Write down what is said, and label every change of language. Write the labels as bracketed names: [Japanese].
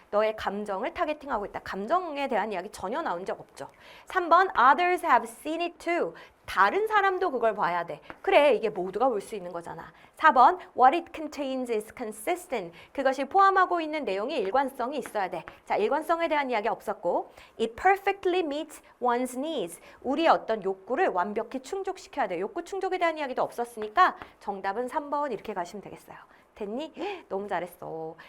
[Korean] 너의 감정을 타겟팅하고 있다. 감정에 대한 이야기 전혀 나온 적 없죠. [English] 3번 Others have seen it too. [Korean] 다른 사람도 그걸 봐야 돼. 그래, 이게 모두가 볼 수 있는 거잖아. [English] 4번 What it contains is consistent. [Korean] 그것이 포함하고 있는 내용이 일관성이 있어야 돼. 자, 일관성에 대한 이야기 없었고 [English] It perfectly meets one's needs. [Korean] 우리의 어떤 욕구를 완벽히 충족시켜야 돼. 욕구 충족에 대한 이야기도 없었으니까 정답은 3번 이렇게 가시면 되겠어요. 됐니? 너무 잘했어.